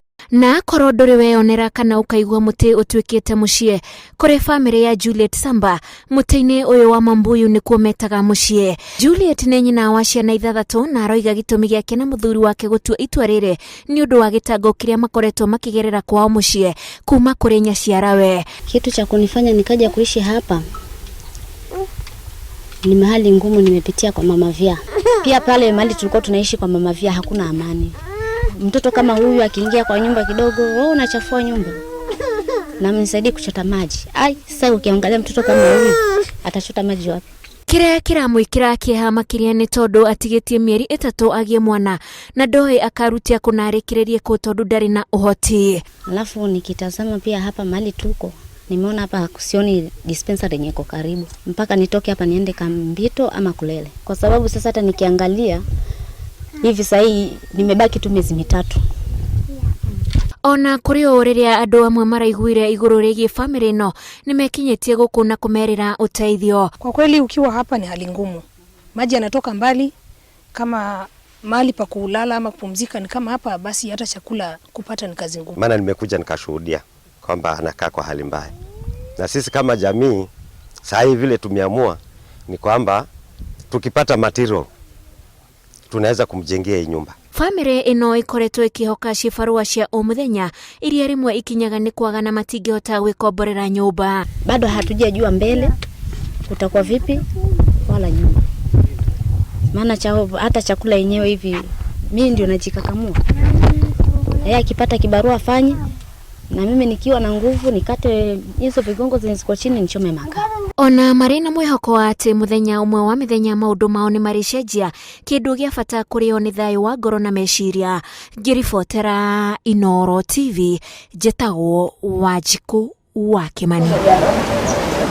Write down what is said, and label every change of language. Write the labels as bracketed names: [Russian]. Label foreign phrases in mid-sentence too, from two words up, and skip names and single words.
[Kikuyu] Na akorwo ndũrĩ weyonera kana ũkaigua mũtĩ ũtuĩkĩte mũciĩ kũrĩ bamĩrĩ ya Juliet Samba, mũtĩ-inĩ ũyũ wa Mambuyu nĩkuo metaga mũciĩ. Juliet nĩ nyina wa ciana 6 na aroiga gĩtũmi gĩake na mũthuri wake gũtua itua rĩrĩ nĩ ũndũ wa gĩtango kĩrĩa makoretwo makĩgerera kwao mũciĩ kuma kũrĩ nyaciarawe. [Swahili] Kitu cha kunifanya nikaja kuishi hapa ni mahali ngumu nimepitia kwa mama Via. Pia pale mahali tulikuwa tunaishi kwa mama Via hakuna amani. Mtoto kama huyu akiingia kwa nyumba kidogo, wewe unachafua nyumba. Na mnisaidie kuchota maji. Sasa ukiangalia mtoto kama huyu atachota maji wapi? [Kikuyu] Kĩrĩa kĩramwĩkĩra kĩeha makĩria nĩ tondũ atigĩtie mĩeri 3 agĩe mwana na ndoĩ akarutia kũnarĩkĩrĩrie kũ tondũ ndarĩ na ũhoti. [Swahili] Alafu nikitazama pia hapa mahali tuko, nimeona hapa kusioni dispensary yenye iko karibu. Mpaka nitoke hapa niende Kambito ama Kulele. Kwa sababu sasa hata nikiangalia hivi sasa nimebaki tu miezi 3. [Kikuyu] Ona kũrĩ o rĩrĩa andũ amwe maraiguire igũrũ rĩgiĩ bamĩrĩ ĩno nĩmekinyĩtie gũkũ na kũmerĩra ũteithio. [Swahili] Kwa kweli ukiwa hapa ni hali ngumu. Maji yanatoka mbali, kama mahali pa kulala ama kupumzika ni kama hapa, basi hata chakula kupata ni kazi ngumu. Maana nimekuja nikashuhudia kwamba anakaa kwa hali mbaya. Na sisi kama jamii sasa hivi vile tumeamua ni kwamba tukipata material tunaweza kumjengea nyumba. [Kikuyu] Bamĩrĩ ĩno ĩkoretwo ĩkĩhoka cibarua cia o mũthenya iria rĩmwe ikinyaga nĩ kwaga na matingĩhota gwĩkomborera nyũmba. [Swahili] Bado hatujajua mbele kutakuwa vipi wala nyumba. Maana hata chakula yenyewe hivi mimi ndio najikakamua. Yeye akipata kibarua afanye na mimi nikiwa na nguvu nikate hizo vigongo zilizo chini nichome makaa. [Kikuyu] Ona marĩ na mwĩhoko wa atĩ mũthenya ũmwe wa mĩthenya maũndũ mao nĩ marĩcenjia, kĩndũ gĩa bata kũrĩ o nĩ thayũ wa ngoro na meciria. Ngĩribotera Inooro TV, njĩtagwo Wanjikũ wa Kĩmani.